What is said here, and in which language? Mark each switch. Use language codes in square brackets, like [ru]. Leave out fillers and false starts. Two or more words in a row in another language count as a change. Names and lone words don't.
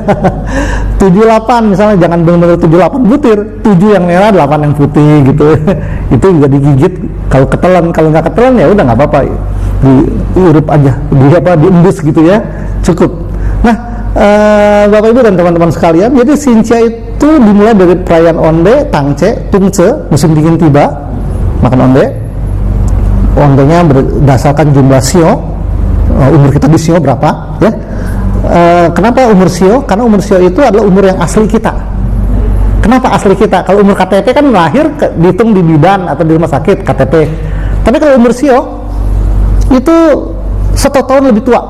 [id] 78 misalnya, jangan benar-benar 78 butir, 7 yang merah, 8 yang putih gitu. Itu juga digigit, kalau ketelan, kalau nggak ketelan ya udah nggak apa-apa, diurup aja, diembus gitu, ya, cukup. Nah, Bapak Ibu dan teman-teman sekalian, jadi Xinjia itu dimulai dari perayaan Onde, Tangce, Tungce, musim dingin tiba, makan onde. Ondenya berdasarkan jumlah sio, umur kita di sio berapa, ya. Kenapa umur sio? Karena umur sio itu adalah umur yang asli kita. Kenapa asli kita? Kalau umur KTP kan lahir dihitung di bidan atau di rumah sakit KTP. Tapi kalau umur sio itu 1 tahun lebih tua.